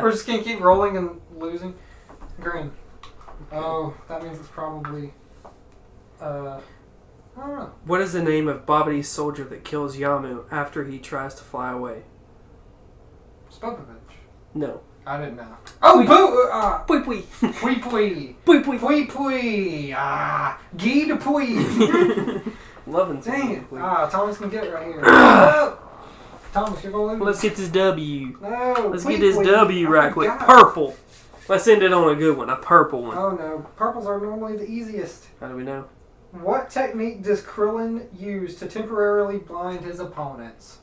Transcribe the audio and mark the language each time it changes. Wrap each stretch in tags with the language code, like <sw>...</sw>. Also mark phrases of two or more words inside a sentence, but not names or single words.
<en>We're just going to keep rolling and losing? Green. Oh, that means it's probably... I don't know. What is the name of Babadi's soldier that kills Yamu after he tries to fly away? Spopovich. No. I didn't know. Oh, Pui Pui. Pui Pui. Pui Pui. Pui Pui. Guy de Pui. Loving dang it. Pui. Thomas can get it right here. Thomas, you're going to lose. Let's get this W. No. Let's get this W right quick. Purple. Let's end it on a good one. A purple one. Oh, no. Purples are normally the easiest. How do we know? What technique does Krillin use to temporarily blind his opponents?</en>